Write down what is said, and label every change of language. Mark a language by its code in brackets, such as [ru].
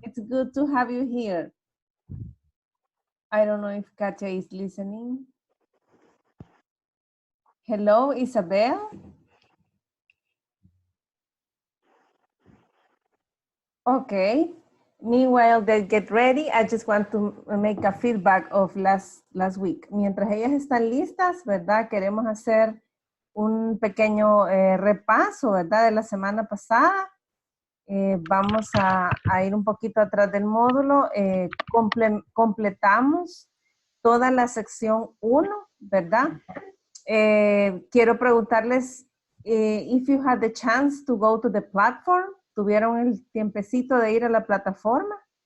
[en] it's good to have you here. I don't know if Katia is listening. Hello, Isabel. Okay. Meanwhile, they get ready. I just want to make a feedback of last week. [es] Mientras ellas están listas, ¿verdad? Queremos hacer un pequeño repaso, ¿verdad? De la semana pasada. Vamos a ir un poquito atrás del módulo. Completamos toda la sección 1, ¿verdad? Quiero preguntarles [en] if you had the chance to go to the platform. [es] ¿Tuvieron el tiempecito de ir a la plataforma?